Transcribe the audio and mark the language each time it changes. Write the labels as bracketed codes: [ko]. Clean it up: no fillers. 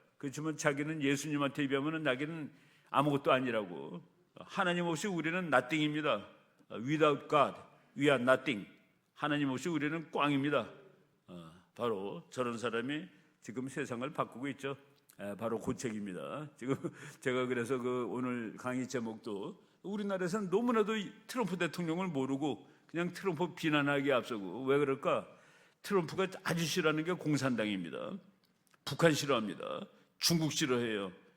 [ko] 그렇지만 자기는 예수님한테 비하면 나기는 아무것도 아니라고. 하나님 없이 우리는 nothing입니다. [en] Without God, we are nothing. [ko] 하나님 없이 우리는 꽝입니다. 바로 저런 사람이 지금 세상을 바꾸고 있죠. 바로 고책입니다. 지금 제가 그래서 오늘 강의 제목도 우리나라에서는 너무나도 트럼프 대통령을 모르고 그냥 트럼프 비난하기에 앞서고, 왜 그럴까? 트럼프가 아주 싫어하는 게 공산당입니다. 북한 싫어합니다. 중국 싫어해요.